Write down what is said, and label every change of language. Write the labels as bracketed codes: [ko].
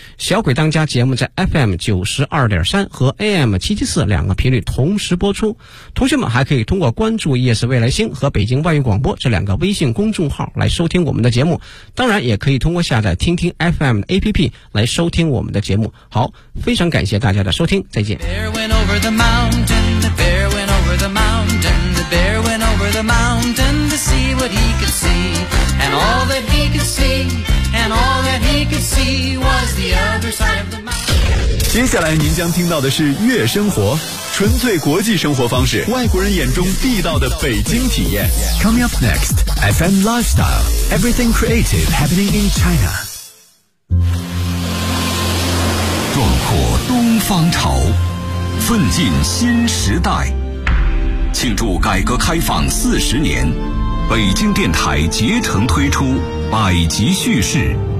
[zh] 小鬼当家节目在 FM92.3 和 AM774 两个频率同时播出。同学们还可以通过关注夜市未来星和北京外语广播这两个微信公众号来收听我们的节目。当然也可以通过下载听听 FM 的 APP 来收听我们的节目。好，非常感谢大家的收听，再见。 [en] Over the mountain, the bear went over the mountain, the bear went over the mountain to see what he could see. And all that he could see, and all that he could see was the other side of the mountain. [zh] 接下来您将听到的是悦生活，纯粹国际生活方式，外国人眼中地道的北京体验。 [en] Coming up next, FM Lifestyle, Everything Creative Happening in China. [zh] 壮阔东方潮，奋进新时代，庆祝改革开放40年，北京电台竭诚推出百集叙事。